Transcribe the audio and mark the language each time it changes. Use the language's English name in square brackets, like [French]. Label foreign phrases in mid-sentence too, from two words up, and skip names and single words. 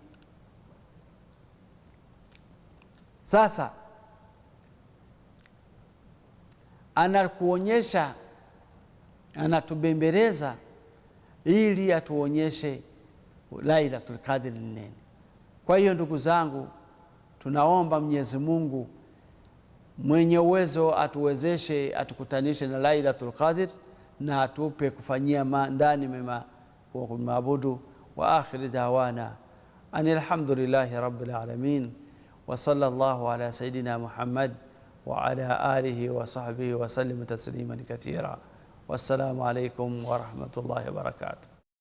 [Swahili] Sasa anakuonyesha, anatubembeleza ili atuonyeshe Lailatul Qadr ni nini. Kwa hiyo ndugu zangu, tunaomba Mwenyezi Mungu mwenye uwezo atuwezeshe, atukutanishe na Lailatul Qadr, na atupe kufanyia ndani mema kwa kumwabudu. [Arabic] وآخر دعوانا الحمد لله رب العالمين وصلى الله على سيدنا محمد وعلى آله وصحبه وسلم تسليما كثيرا. والسلام عليكم ورحمة الله وبركاته.